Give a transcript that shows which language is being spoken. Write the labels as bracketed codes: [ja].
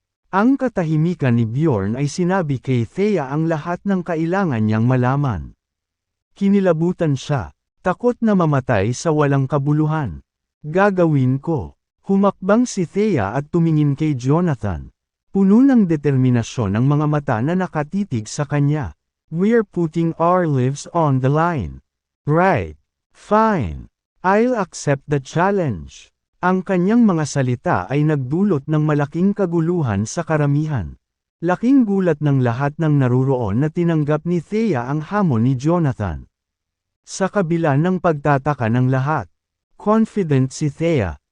[tl] Ang katahimikan ni Bjorn ay sinabi kay Thea ang lahat ng kailangan niyang malaman. Kinilabutan siya, takot na mamatay sa walang kabuluhan. Gagawin ko. Humakbang si Thea at tumingin kay Jonathan. Puno ng determinasyon ang mga mata na nakatitig sa kanya. [en] We're putting our lives on the line. Right. Fine. I'll accept the challenge. [tl] Ang kanyang mga salita ay nagdulot ng malaking kaguluhan sa karamihan. Laking gulat ng lahat ng naruroon na tinanggap ni Thea ang hamon ni Jonathan. Sa kabila ng pagtataka ng lahat, confident si Thea.